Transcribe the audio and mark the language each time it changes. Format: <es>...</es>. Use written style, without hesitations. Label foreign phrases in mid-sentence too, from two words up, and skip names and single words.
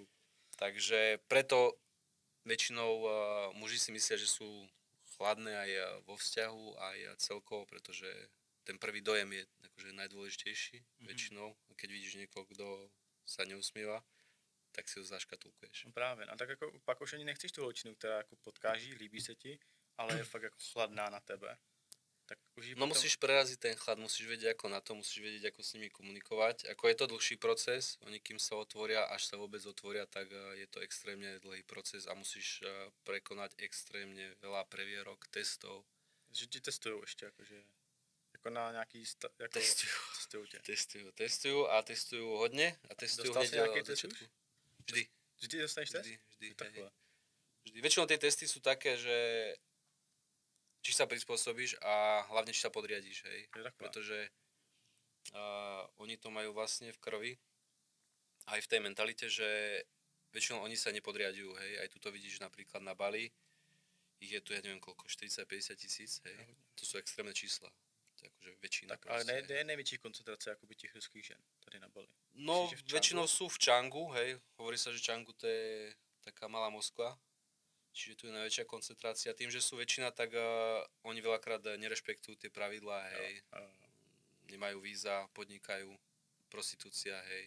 <sk>Takže preto väčšinou muži si myslia, že sú chladné aj vo vzťahu, aj celkovo, pretože ten prvý dojem je akože najdôležitejší väčšinou. Keď vidíš niekoho, kto sa neusmieva, tak si ho zaškatulkuješ.</sk> <cs>No právě, a tak jako pak už ani nechceš tu holčinu, která jako potkáží, líbí se ti, ale je fakt jako chladná na tebe. Tak už jí</cs> <sk>No</sk> <cs>potom...</cs> <sk>musíš preraziť ten chlad, musíš vedieť ako na to, musíš vedieť ako s nimi komunikovať. Ako je to dlhší proces, oni kým sa otvoria, až sa vôbec otvoria, tak je to extrémne dlhý proces a musíš prekonať extrémne veľa previerok, testov.</sk> <cs>Že ti testují ještě, jakože... Jako na nějaký... Jako, testují tě.</cs> <sk>Testujú hodne a testujú</sk> <cs>Dostal si</cs> <sk>hneď</sk> <cs>nejaký</cs> <sk>od</sk> <cs>test</cs> <sk>začiatku.</sk> <cs>už?</cs> <sk>Vždy.</sk> <cs>Vždy dostaneš test?</cs> <sk>Vždy, hej,</sk> <cs>Takhle.</cs> <sk>hej. Vždy. Väčšinou tie testy sú také, že či sa prispôsobíš a hlavne či sa podriadíš, hej.</sk> <cs>Je takhle.</cs> <sk>Pretože oni to majú vlastne v krvi, aj v tej mentalite, že väčšinou oni sa nepodriadujú, hej. Aj tu to vidíš napríklad na Bali, ich je tu, ja neviem koľko, 40-50 tisíc, hej. To sú extrémne čísla. To je akože väčšina.</sk> <cs>Tak, ale</cs> <sk>proste,</sk> <cs>je největší koncentrace jakoby těch ruských žen tady na Bali.</cs> <sk>No,</sk> <cs>Myslíš, že v Čangu?</cs> <sk>väčšinou sú v Čangu, hej. Hovorí sa, že Čangu to je taká malá Moskva. Čiže tu je najväčšia koncentrácia. Tým, že sú väčšina, tak oni veľakrát nerešpektujú tie pravidlá, hej. Nemajú víza, podnikajú, prostitúcia, hej.</sk>